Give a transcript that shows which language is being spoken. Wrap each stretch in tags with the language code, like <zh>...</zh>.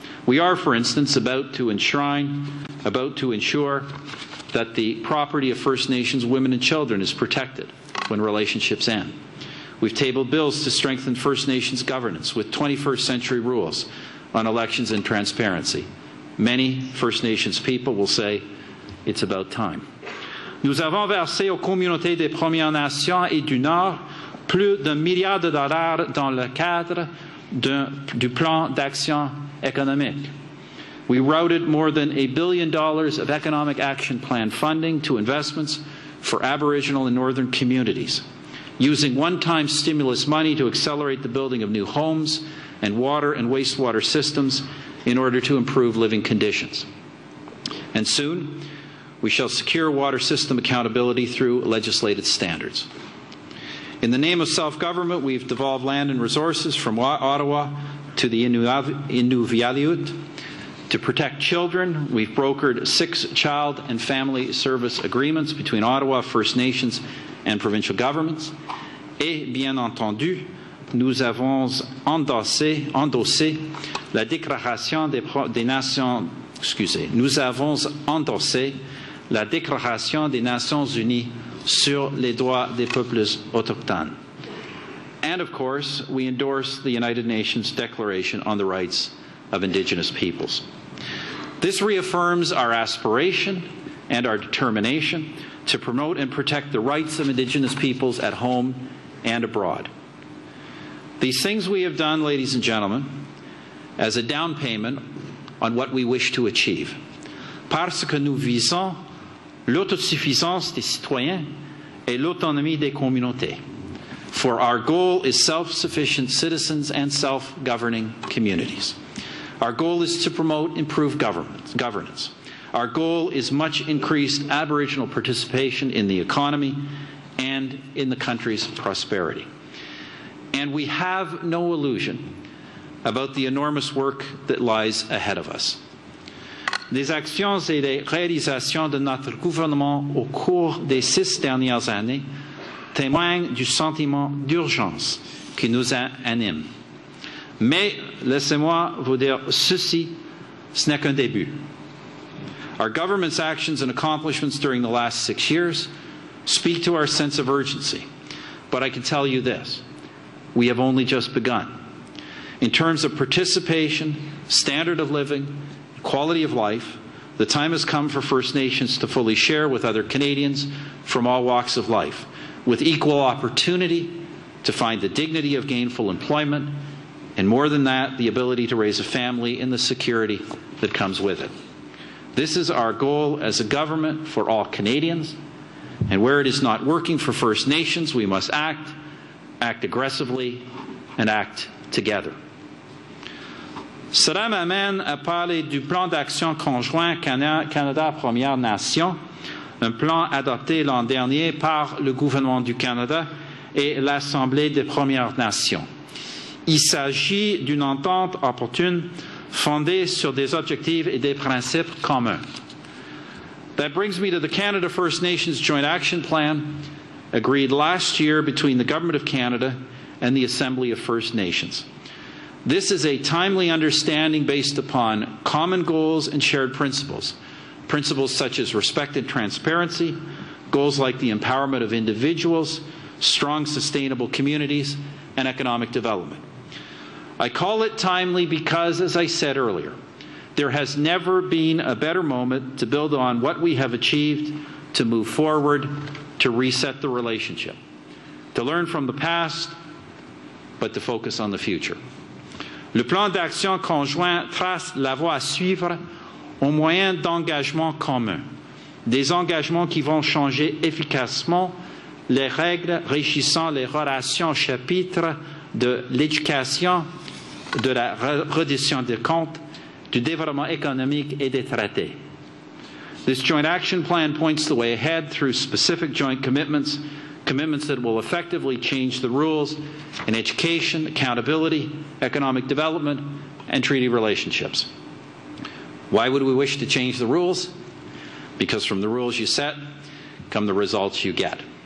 <en>We are, for instance, about to ensure that the property of First Nations women and children is protected when relationships end. We've tabled bills to strengthen First Nations governance with 21st century rules on elections and transparency. Many First Nations people will say it's about time.</en> <fr>Nous avons versé aux communautés des Premières Nations et du Nord plus d'1 milliard de dollars dans le cadre du plan d'action économique.</fr> <en>We routed more than $1 billion of economic action plan funding to investments for Aboriginal and Northern communities, using one-time stimulus money to accelerate the building of new homes and water and wastewater systems in order to improve living conditions. And soon, we shall secure water system accountability through legislated standards. In the name of self-government, we've devolved land and resources from Ottawa to the Inuvialuit. To protect children, we've brokered 6 child and family service agreements between Ottawa, First Nations, and provincial governments.</en> <fr>Et, bien entendu, nous avons endossé la Déclaration des Nations, nous avons endossé la Déclaration des Nations Unies sur les droits des peuples autochtones.</fr> <en>And, of course, we endorse the United Nations Declaration on the Rights of Indigenous Peoples. This reaffirms our aspiration and our determination to promote and protect the rights of Indigenous peoples at home and abroad. These things we have done, ladies and gentlemen, as a down payment on what we wish to achieve.</en> <fr>Parce que nous visons l'autosuffisance des citoyens et l'autonomie des communautés.</fr> <en>For our goal is self-sufficient citizens and self-governing communities. Our goal is to promote improved governance. Our goal is much increased Aboriginal participation in the economy and in the country's prosperity. And we have no illusion about the enormous work that lies ahead of us.</en> <fr>Les actions et les réalisations de notre gouvernement au cours des 6 dernières années témoignent du sentiment d'urgence qui nous anime. Mais laissez-moi vous dire ceci, ce n'est qu'un début.</fr> <en>Our government's actions and accomplishments during the last 6 years speak to our sense of urgency. But I can tell you this, we have only just begun. In terms of participation, standard of living, quality of life, the time has come for First Nations to fully share with other Canadians from all walks of life, with equal opportunity to find the dignity of gainful employment, and more than that, the ability to raise a family and the security that comes with it. This is our goal as a government for all Canadians, and where it is not working for First Nations, we must act aggressively, and act together.</en> <fr>Cela m'amène à parler du plan d'action conjoint Canada Premières Nations, un plan adopté l'an dernier par le gouvernement du Canada et l'Assemblée des Premières Nations. Il s'agit d'une entente opportune fondée sur des objectifs et des principes communs.</fr> <en>That brings me to the Canada First Nations Joint Action Plan, agreed last year between the Government of Canada and the Assembly of First Nations. This is a timely understanding based upon common goals and shared principles. Principles such as respect and transparency, goals like the empowerment of individuals, strong sustainable communities, and economic development. I call it timely because, as I said earlier, there has never been a better moment to build on what we have achieved, to move forward, to reset the relationship, to learn from the past, but to focus on the future.</en> <fr>Le plan d'action conjoint trace la voie à suivre au moyen d'engagements communs, des engagements qui vont changer efficacement les règles régissant les relations au chapitre de l'éducation, de la reddition des comptes, du développement économique et des traités.</fr> <en>This joint action plan points the way ahead through specific joint commitments that will effectively change the rules in education, accountability, economic development, and treaty relationships. Why would we wish to change the rules? Because from the rules you set come the results you get.</en>